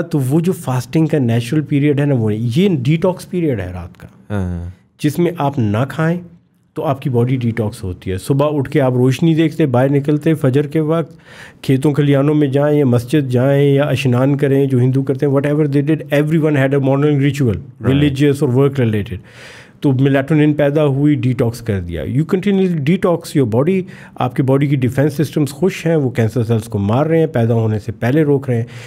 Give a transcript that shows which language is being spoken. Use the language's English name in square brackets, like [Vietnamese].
[Urdu] تو وہ جو فاسٹنگ کا نیچرل پیریڈ ہے نا, وہ یہ ڈیٹاکس پیریڈ ہے رات کا, جس میں آپ نہ کھائیں تو آپ کی باڈی ڈیٹاکس ہوتی ہے. صبح اٹھ کے آپ روشنی دیکھتے, باہر نکلتے, فجر کے وقت کھیتوں کھلیانوں میں جائیں یا مسجد جائیں یا اشنان کریں جو ہندو کرتے ہیں, [English] Whatever they did, every one had a morning ritual, religious اور work related. [Urdu] تو میلاٹونن پیدا ہوئی, ڈیٹاکس کر دیا. [English] You continuously detox your body. [Urdu] آپ کی باڈی کی ڈیفینس سسٹمز خوش ہیں, وہ کینسر سیلس کو مار رہے ہیں, پیدا ہونے سے پہلے روک رہے ہیں.